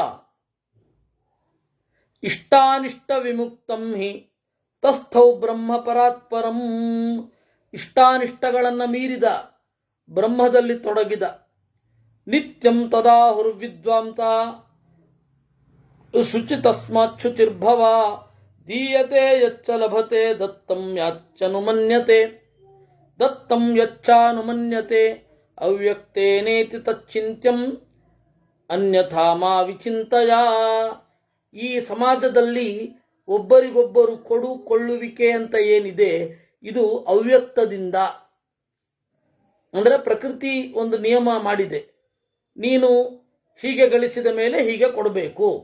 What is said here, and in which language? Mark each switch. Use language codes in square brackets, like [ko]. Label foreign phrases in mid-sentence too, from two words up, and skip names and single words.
[sa] ಇಷ್ಟಾನಿಷ್ಟ ವಿಮುಕ್ತಂ ಹಿ ತಸ್ಥೌ ಬ್ರಹ್ಮ ಪರಾತ್ಪರಂ. [kn] ಇಷ್ಟಾನಿಷ್ಟಗಳನ್ನು ಮೀರಿದ ಬ್ರಹ್ಮದಲ್ಲಿ ತೊಡಗಿದ. [sa] ನಿತ್ಯಂ ತದಾಹುರ್ವಿದ್ವಾಂಸ ಶುಚಿ ತಸ್ಮಾತ್ ಶುಚಿರ್ಭವ ದೀಯತೆ ಯಚ್ಚ ಲಭತೆ ದತ್ತಂ ಯಾಚ್ಚನುಮನ್ಯತೆ ದತ್ತಂ ಯಚ್ಚಾನುಮನ್ಯತೆ ಅವ್ಯಕ್ತೇನೇತಿ ತಚ್ಚಿಂತ್ಯಂ ಅನ್ಯಥಾ ಮಾ ವಿಚಿಂತಯ. [kn] ಈ ಸಮಾಜದಲ್ಲಿ ಒಬ್ಬರಿಗೊಬ್ಬರು ಕೊಳ್ಳುವಿಕೆ ಅಂತ ಏನಿದೆ ಇದು ಅವ್ಯಕ್ತದಿಂದ, ಅಂದರೆ ಪ್ರಕೃತಿ ಒಂದು ನಿಯಮ ಮಾಡಿದೆ, ನೀನು ಹೀಗೆ ಗಳಿಸಿದ ಮೇಲೆ ಹೀಗೆ ಕೊಡಬೇಕು.